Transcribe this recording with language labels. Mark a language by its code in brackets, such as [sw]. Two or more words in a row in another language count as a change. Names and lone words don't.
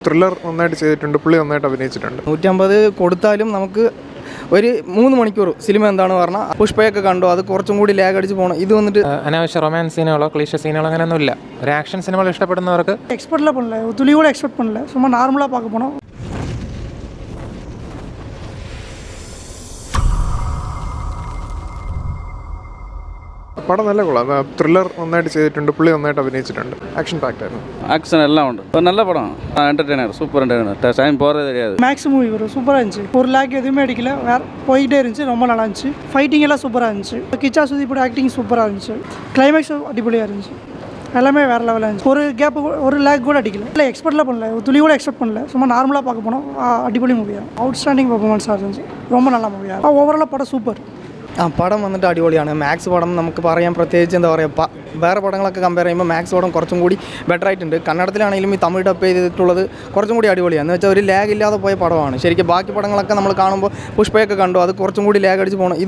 [ml] ത്രില്ലർ നന്നായിട്ട് ചെയ്തിട്ടുണ്ട്, പുള്ളി നന്നായിട്ട് അഭിനയിച്ചിട്ടുണ്ട്. 150 കൊടുത്താലും നമുക്ക് ഒരു 3 മണിക്കൂർ സിനിമ എന്താണ് പറഞ്ഞാൽ പുഷ്പയൊക്കെ കണ്ടു, അത് കുറച്ചും കൂടി ലാഗ് അടിച്ച് പോകണം. ഇത് വന്നിട്ട് അനാവശ്യ [en] romance scenes cliché scenes [ml] അങ്ങനെയൊന്നുമില്ല. ഒരു ആക്ഷൻ സിനിമകൾ ഇഷ്ടപ്പെടുന്നവർക്ക് [ta] எக்ஸ்பெக்ட்லாம் பண்ணல, துளி கூட எக்ஸ்பெக்ட் பண்ணல, சும்மா நார்மலாக பார்க்க போனோம். [ml] പടം നല്ല കൊള്ളാം. ത്രില്ലർ നന്നായിട്ട് ചെയ്തിട്ടുണ്ട്, പുള്ളി നന്നായിട്ട് അഭിനയിച്ചിട്ടുണ്ട്. [en] action packed [ml] ആയിരുന്നു. [ta] ஆக்ஷன் எல்லாம் உண்டு. ஒரு நல்ல படம், என்டர்டெய்னர், [en] super entertainer. [ta] டைம் போகிறதே தெரியாது. மேக்ஸ் மூவி வரும், சூப்பராக இருந்துச்சு. ஒரு லேக் எதுவுமே அடிக்கல, வேறு போயிட்டே இருந்துச்சு, ரொம்ப நல்லா இருந்துச்சு. ஃபைட்டிங் எல்லாம் சூப்பராக இருந்துச்சு. கிச்சா சுதீப்போட ஆக்டிங் சூப்பராக இருந்துச்சு. கிளைமேக்ஸ் அடிப்படையாக இருந்துச்சு. எல்லாமே வேறு லெவலில் இருந்துச்சு. ஒரு கேப், ஒரு லேக் கூட அடிக்கல. இல்லை எக்ஸ்பெக்ட்லாம் பண்ணல, துளி கூட எக்ஸ்பெக்ட் பண்ணல, சும்மா நார்மலாக பார்க்க போனோம். அடிப்பொலி மூவியாக [en] outstanding performance [ta] இருந்துச்சு. ரொம்ப நல்ல மூவியாக ஓவராலாக படம் സൂപ്പർ. [ml] പടം വന്നിട്ട് അടിപൊളിയാണ്. മാക്സ് പടം നമുക്ക് പറയാൻ പ്രത്യേകിച്ച് എന്താ പറയുക, വേറെ പടങ്ങളൊക്കെ കമ്പയർ ചെയ്യുമ്പോൾ മാക്സ് പടം കുറച്ചും കൂടി ബെറ്റർ ആയിട്ടുണ്ട്. കന്നഡത്തിലാണെങ്കിലും ഈ തമിഴ് ഡബ് ചെയ്തിട്ടുള്ളത് കുറച്ചും കൂടി അടിപൊളിയാണ്. എന്ന് വെച്ചാൽ ഒരു ലാഗ് ഇല്ലാതെ പോയ പടമാണ് ശരിക്കും. ബാക്കി പടങ്ങളൊക്കെ നമ്മൾ കാണുമ്പോൾ പുഷ്പയൊക്കെ കണ്ടു, അത് കുറച്ചും കൂടി ലാഗ് അടിച്ച് പോകണം.